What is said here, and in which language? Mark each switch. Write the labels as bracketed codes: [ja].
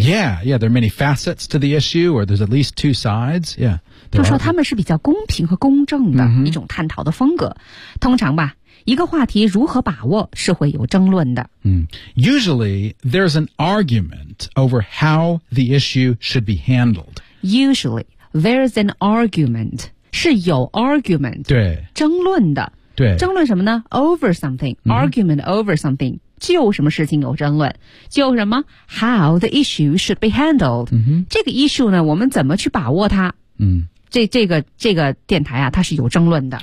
[en] Yeah, yeah, there are many facets to the issue or there's at least two sides Yeah, [zh] 就说他们是比较公平和公正的一种探讨的风格、通常吧一个话题如何把握是会有争论的。 [en] Usually, there's an argument over how the issue should be handled. Usually, there's an argument. [zh] 是有 [en] argument. [zh] 对。争论的。对。争论什么呢 [en] ?Over something. Argument over something. [zh] 就什么事情有争论。就什么 ? [en] How the issue should be handled.、 [zh] 这个 issue 呢我们怎么去把握它这个电台啊它是有争论的。